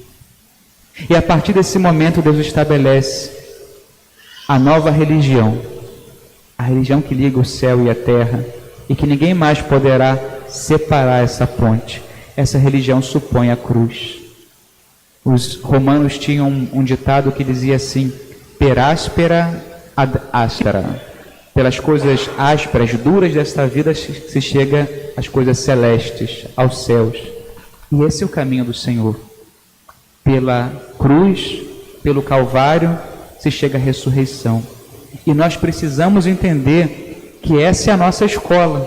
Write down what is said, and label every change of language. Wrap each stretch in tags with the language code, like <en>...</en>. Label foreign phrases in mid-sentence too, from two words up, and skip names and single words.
<pt>E a partir desse momento, Deus estabelece a nova religião. A religião que liga o céu e a terra. E que ninguém mais poderá separar essa ponte. Essa religião supõe a cruz. Os romanos tinham um ditado que dizia assim:</pt> <la>per aspera ad astra.</la> <pt>Pelas coisas ásperas, duras desta vida se chega às coisas celestes, aos céus. E esse é o caminho do Senhor. Pela cruz, pelo Calvário, se chega à ressurreição. E nós precisamos entender que essa é a nossa escola.</pt>